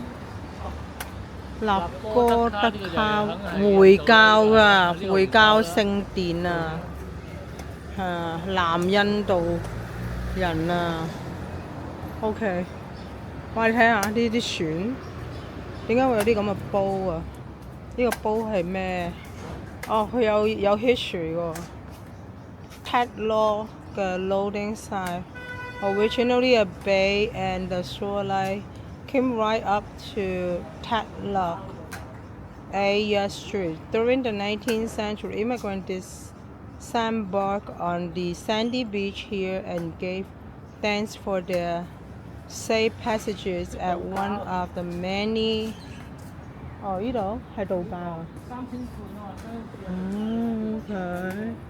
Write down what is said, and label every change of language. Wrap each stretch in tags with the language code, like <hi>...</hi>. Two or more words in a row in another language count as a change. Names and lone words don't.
<yue>納哥德卡回教㗎，回教聖殿啊，南印度人啊。OK， 哇！你睇下呢啲船，點解會有啲咁嘅煲啊？呢個煲係咩？哦，佢有 history 喎。</yue> <en>Tat Law 嘅 loading site, originally a bay and the shoreline came right up to Tat Lok, A Street. During the 19th century, immigrants disembarked on the sandy beach here and gave thanks for their safe passages at one of the many。</en> <yue>哦，呢度係道教啊。三清盤啊， OK。</yue>